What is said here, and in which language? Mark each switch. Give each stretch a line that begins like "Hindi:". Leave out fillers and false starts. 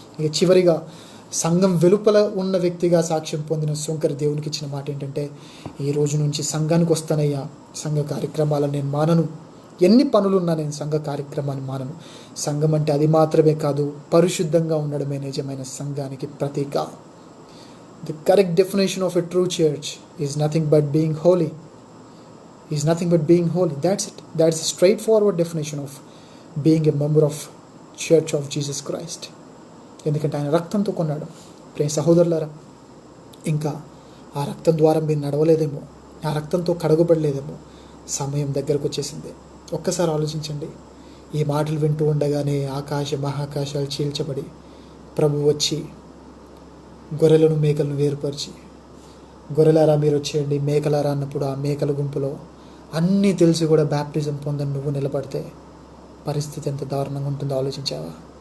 Telugu: ఇక చివరిగా సంఘం వెలుపల ఉన్న వ్యక్తిగా సాక్ష్యం పొందిన సుంకరి దేవునికి ఇచ్చిన మాట ఏంటంటే, ఈ రోజు నుంచి సంఘానికి వస్తానయ్యా, సంఘ కార్యక్రమాలను నేను మానను, ఎన్ని పనులున్నా నేను సంఘ కార్యక్రమాన్ని మానను. సంఘం అంటే అది మాత్రమే కాదు, పరిశుద్ధంగా ఉండడమే నిజమైన సంఘానికి ప్రతీక.
English: The correct definition of a true church is nothing but being holy. That's it. That's a straightforward definition of being a member of Church of Jesus Christ.
Telugu: ఎందుకంటే ఆయన రక్తంతో కొన్నాడు. ప్రియ సహోదరులారా, ఇంకా ఆ రక్తం ద్వారా మీరు నడవలేదేమో, ఆ రక్తంతో కడగబడలేదేమో, సమయం దగ్గరకు వచ్చేసింది. ఒక్కసారి ఆలోచించండి. ఈ మాటలు వింటూ ఉండగానే మహాకాశాలు చీల్చబడి ప్రభు వచ్చి గొర్రెలను మేకలను వేరుపరిచి, గొర్రెలారా మీరు వచ్చేయండి, మేకలారా అన్నప్పుడు ఆ మేకల గుంపులో అన్నీ తెలిసి కూడా బ్యాప్టిజం పొందని నువ్వు నిలబడితే పరిస్థితి ఎంత దారుణంగా ఉంటుందో ఆలోచించావా?